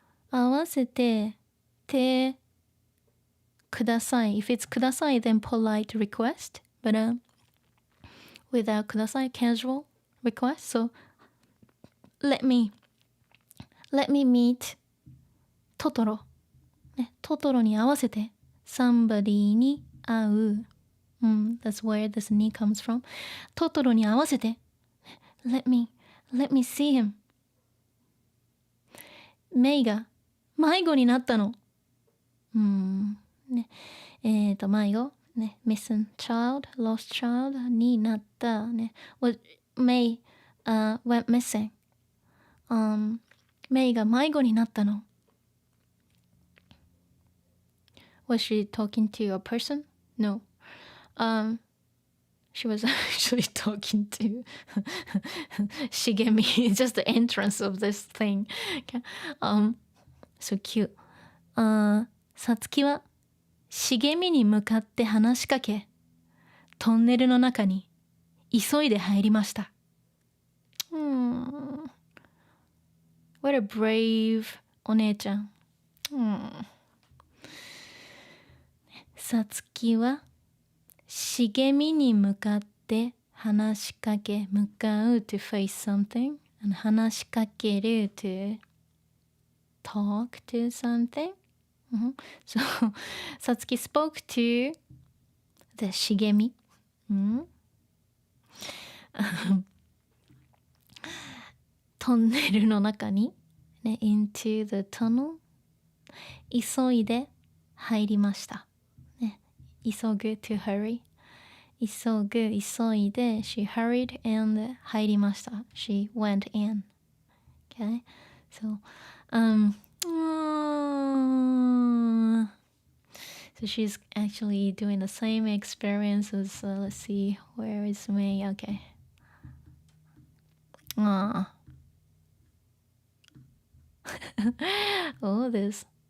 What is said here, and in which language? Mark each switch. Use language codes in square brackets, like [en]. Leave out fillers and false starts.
[ja] 合わせて手ください [en] if it's ください then polite request, but without ください casual request, so let me meet [ja] トトロ、トトロに合わせて [en] somebody [ja] に会う、 [en] that's where this ni comes from. [ja] トトロに合わせて [en] let me see him. [ja] メイが迷子になったの。迷子ね、 [en] missing child, lost child [ja] になったね。 [en] May went missing. [ja] メイが迷子になったの。 [en] Was she talking to a person? No. She was actually talking to Shigemi, just the entrance of this thing. So cute. [ja] さつきは茂みに向かって話しかけ、トンネルの中に急いで入りました。 [en] What a brave お姉ちゃん。 [ja] さつきは茂みに向かって話しかけ、向かう [en] to face something, [ja] and 話しかける [en] to talk to something. So さつき spoke to the 茂み、 [ja] トンネルの中に、ね、 [en] into the tunnel [ja] 急いで入りました、ね、急ぐ [en] to hurry [ja] 急いで [en] she hurried and [ja] 入りました [en] she went in. Okay, so so she's actually doing the same experience as let's see, where is May? Okay. Oh, this.